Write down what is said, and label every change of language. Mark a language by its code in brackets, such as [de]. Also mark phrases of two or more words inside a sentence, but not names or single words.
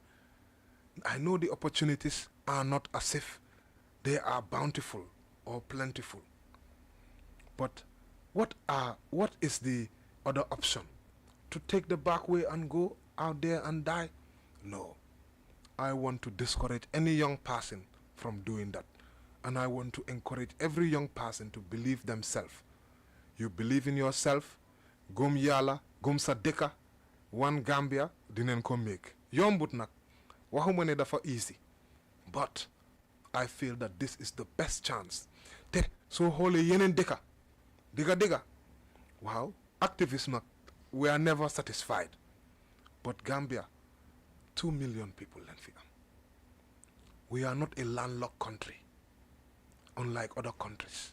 [en] I know the opportunities are not as if they are bountiful or plentiful, but what is the other option? To take the back way and go out there and die? No. I want to discourage any young person from doing that. And I want to encourage every young person to believe themselves. You believe in yourself, [wo] gom yala, gom sa deka, one Gambia, dinen ko make. Yombut nak, waxuma ne dafa easy. [en] But I feel that this is the best chance. [wo] Te, so hole yenen deka, diga. [en] Wow, activists nak, we are never satisfied. But Gambia, 2 million people. We are not a landlocked country, unlike other countries.